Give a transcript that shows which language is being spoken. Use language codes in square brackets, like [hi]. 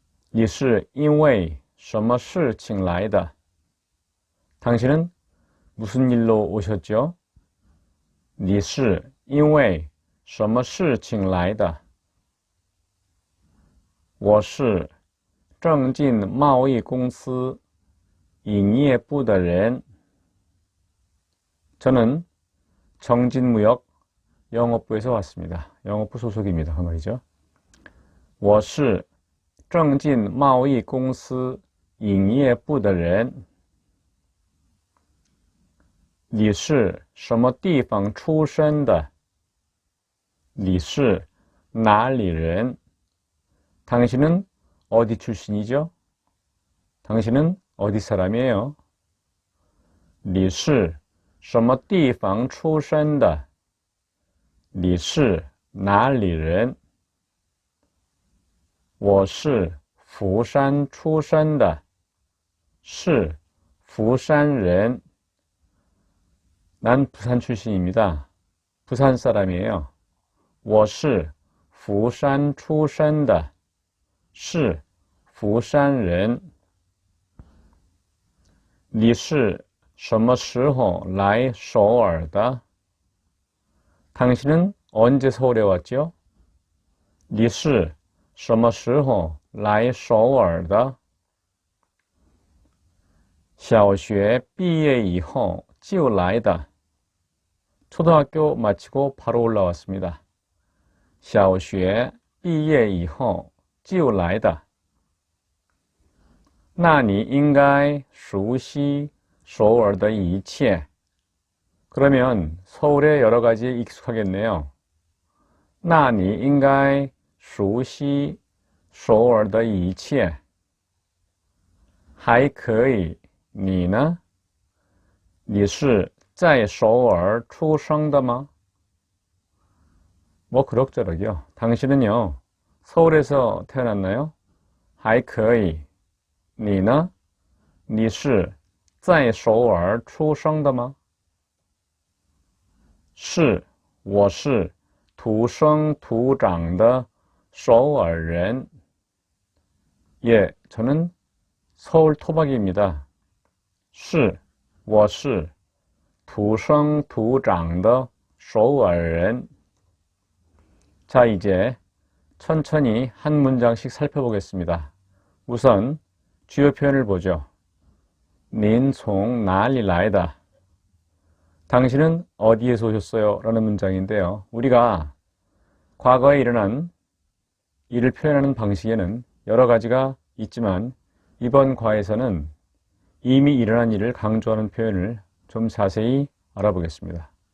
[zh] 你是因为什么事情来的? [ko] 당신은 무슨 일로 오셨죠? [zh] 你是因为什么事情来的? 我是正进贸易公司营业部的人. [ko] 저는 정진무역 영업부에서 왔습니다. 영업부 소속입니다. 그 말이죠. [zh] 我是正进贸易公司营业部的人. 你是什么地方出生的?你是哪里人? [ko] 당신은 어디 출신이죠? 당신은 어디 사람이에요? [zh] 你是什么地方出生的? 你是哪里人? 我是福山出生的.是福山人. [ko] 난 부산 출신입니다. 부산 사람이에요. [zh] 我是福山出生的.是福山人. 你是什么时候来首尔的? [ko] 당신은 언제 서울에 왔죠? [zh] 你是什么时候来首尔的? 小学毕业以后就来的. [ko] 초등학교 마치고 바로 올라왔습니다. [zh] 小学毕业以后就来的. 那你应该熟悉首尔的一切. [ko] 그러면 서울의 여러 가지에 익숙하겠네요. [zh] 那你应该熟悉首尔的一切. 还可以，你呢？你是在首尔出生的吗? [ko] 뭐 그럭저럭이요. 당신은요, 서울에서 태어났나요? [zh] 还可以，你呢？你是在首尔出生的吗？是，我是土生土长的首尔人. [ko] 예, 저는 서울 토박이입니다. [zh] 是，我是土生土长的首尔人. [ko] 자, 이제 천천히 한 문장씩 살펴보겠습니다. 우선 주요 표현을 보죠. [zh] 您从哪里来的? [ko] 당신은 어디에서 오셨어요? 라는 문장인데요. 우리가 과거에 일어난 일을 표현하는 방식에는 여러 가지가 있지만 이번 과에서는 이미 일어난 일을 강조하는 표현을 좀 자세히 알아보겠습니다.